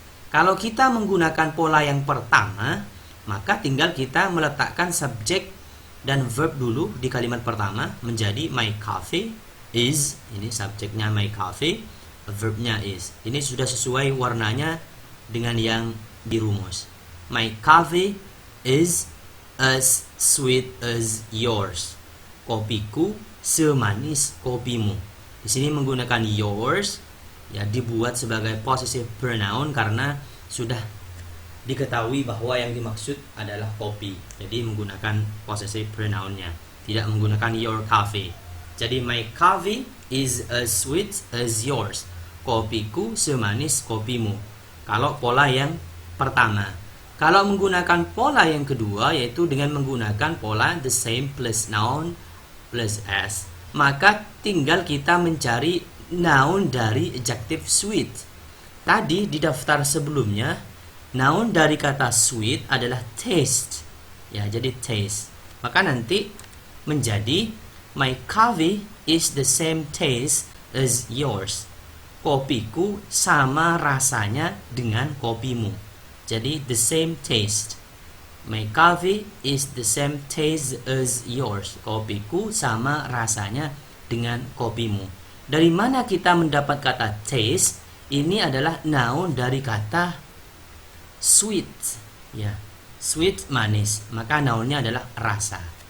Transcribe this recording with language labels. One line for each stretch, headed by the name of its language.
Indonesian: Kalau kita menggunakan pola yang pertama, maka tinggal kita meletakkan subjek dan verb dulu di kalimat pertama menjadi
English: my coffee is,
Indonesian: ini subjeknya my coffee, verbnya is. Ini sudah sesuai warnanya dengan yang dirumus.
English: My coffee is as sweet as yours.
Indonesian: Kopiku semanis kopimu. Di sini menggunakan yours, ya, dibuat sebagai possessive pronoun karena sudah diketahui bahwa yang dimaksud adalah kopi. Jadi menggunakan possessive pronounnya, tidak menggunakan
English: your coffee. Jadi my coffee is as sweet as yours.
Indonesian: Kopiku semanis kopimu. Kalau pola yang pertama. Kalau menggunakan pola yang kedua, yaitu dengan menggunakan pola
English: the same plus noun plus as,
Indonesian: maka tinggal kita mencari noun dari adjective sweet. Tadi di daftar sebelumnya, noun dari kata sweet adalah taste. Ya, jadi taste. Maka nanti menjadi
English: my coffee is the same taste as yours.
Indonesian: Kopiku sama rasanya dengan kopimu.
English: Jadi the same taste. My coffee is the same taste as yours.
Indonesian: Kopiku sama rasanya dengan kopimu. Dari mana kita mendapat kata taste? Ini adalah noun dari kata sweet, ya, sweet manis, maka nounnya adalah rasa.